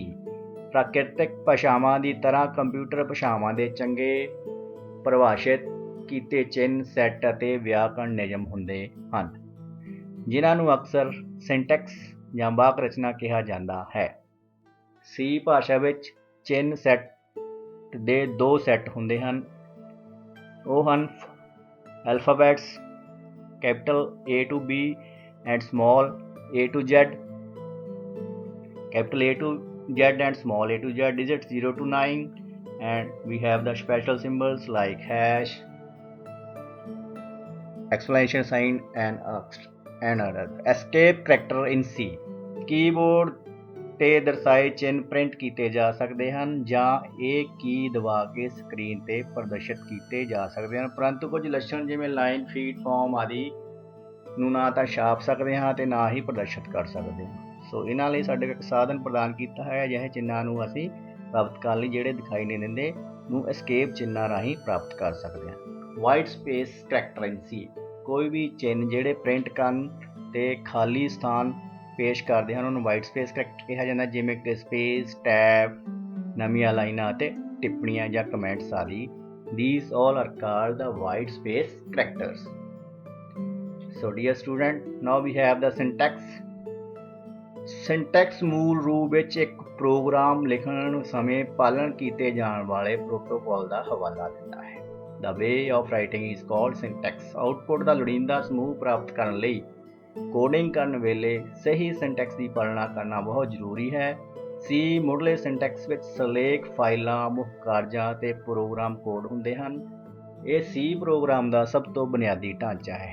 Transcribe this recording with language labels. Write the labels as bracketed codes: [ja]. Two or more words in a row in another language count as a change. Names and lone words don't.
[pa] ਪ੍ਰਾਕਿਰਤਿਕ ਭਾਸ਼ਾਵਾਂ ਦੀ ਤਰ੍ਹਾਂ ਕੰਪਿਊਟਰ ਭਾਸ਼ਾਵਾਂ ਦੇ ਚੰਗੇ ਪਰਿਭਾਸ਼ਿਤ ਕੀਤੇ ਚਿੰਨ੍ਹ, ਸੈੱਟ ਅਤੇ ਵਿਆਕਰਣ ਨਿਯਮ ਹੁੰਦੇ ਹਨ, ਜਿਨ੍ਹਾਂ ਨੂੰ ਅਕਸਰ ਸਿੰਟੈਕਸ ਜਾਂ ਵਾਕ ਰਚਨਾ ਕਿਹਾ ਜਾਂਦਾ ਹੈ। ਸੀ ਭਾਸ਼ਾ ਵਿੱਚ ਚਿੰਨ੍ਹ ਸੈੱਟ ਦੇ ਦੋ ਸੈੱਟ ਹੁੰਦੇ ਹਨ। ਉਹ ਹਨ [en] ਐਲਫਾਬੈਟਸ capital A to B and small a to Z, capital A to Z and small a to Z, digits 0 to 9, and we have the special symbols like hash, exclamation sign and other. Escape character in C. [pa] ਕੀਬੋਰਡ ਤੇ ਦਰਸਾਏ ਚਿੰਨ੍ਹ ਪ੍ਰਿੰਟ ਕੀਤੇ ਜਾ ਸਕਦੇ ਹਨ ਜਾਂ ਇਹ ਕੀ ਦਬਾ ਕੇ ਸਕਰੀਨ ਤੇ ਪ੍ਰਦਰਸ਼ਿਤ ਕੀਤੇ ਜਾ ਸਕਦੇ ਹਨ, ਪਰੰਤੂ ਕੁਝ ਲੱਛਣ ਜਿਵੇਂ ਲਾਈਨ, ਫੀਡ, ਫਾਰਮ ਆਦਿ ਨੂੰ ਨਾ ਤਾਂ ਛਾਪ ਸਕਦੇ ਹਾਂ ਤੇ ਨਾ ਹੀ ਪ੍ਰਦਰਸ਼ਿਤ ਕਰ ਸਕਦੇ ਹਾਂ। ਸੋ ਇਹਨਾਂ ਲਈ ਸਾਡੇ ਇੱਕ ਸਾਧਨ ਪ੍ਰਦਾਨ ਕੀਤਾ ਹੈ। ਅਜਿਹੇ ਚਿੰਨ੍ਹਾਂ ਨੂੰ ਅਸੀਂ ਪ੍ਰਾਪਤ ਕਰਨ ਲਈ ਜਿਹੜੇ ਦਿਖਾਈ ਨਹੀਂ ਦਿੰਦੇ ਨੂੰ ਐਸਕੇਪ ਚਿੰਨ੍ਹਾਂ ਰਾਹੀਂ ਪ੍ਰਾਪਤ ਕਰ ਸਕਦੇ ਹਾਂ। [en] White space character in C. [pa] ਕੋਈ ਵੀ ਚਿੰਨ੍ਹ ਜਿਹੜੇ ਪ੍ਰਿੰਟ ਕਰਨ ਤੇ ਖਾਲੀ ਸਥਾਨ ਪੇਸ਼ ਕਰਦੇ ਹਨ ਉਹਨੂੰ [en] white space character [pa] ਕਿਹਾ ਜਾਂਦਾ, ਜਿਵੇਂ ਕਿ ਸਪੇਸ, ਟੈਬ, ਨਵੀਆਂ ਲਾਈਨਾਂ ਅਤੇ ਟਿੱਪਣੀਆਂ ਜਾਂ ਕਮੈਂਟਸ ਆਦਿ। [en] These all are called the white space characters. So dear student, now we have the syntax. [pa] Syntax ਮੂਲ ਰੂਪ ਵਿੱਚ ਇੱਕ ਪ੍ਰੋਗਰਾਮ ਲਿਖਣ ਸਮੇਂ ਪਾਲਣ ਕੀਤੇ ਜਾਣ ਵਾਲੇ ਪ੍ਰੋਟੋਕਾਲ ਦਾ ਹਵਾਲਾ ਦਿੰਦਾ ਹੈ। [en] The way of writing is called syntax. [pa] ਆਉਟਪੁੱਟ ਦਾ ਲੋੜੀਂਦਾ ਸਮੂਹ ਪ੍ਰਾਪਤ ਕਰਨ ਲਈ ਕੋਡਿੰਗ ਕਰਨ ਵੇਲੇ ਸਹੀ ਸਿੰਟੈਕਸ ਦੀ ਪਾਲਣਾ ਕਰਨਾ ਬਹੁਤ ਜ਼ਰੂਰੀ ਹੈ। ਸੀ ਮੁੱਢਲੇ ਸਿੰਟੈਕਸ ਵਿੱਚ ਸਿਰਲੇਖ, ਫਾਈਲਾਂ, ਮੁੱਖ ਕਾਰਜਾਂ ਅਤੇ ਪ੍ਰੋਗਰਾਮ ਕੋਡ ਹੁੰਦੇ ਹਨ। ਇਹ ਸੀ ਪ੍ਰੋਗਰਾਮ ਦਾ ਸਭ ਤੋਂ ਬੁਨਿਆਦੀ ਢਾਂਚਾ ਹੈ।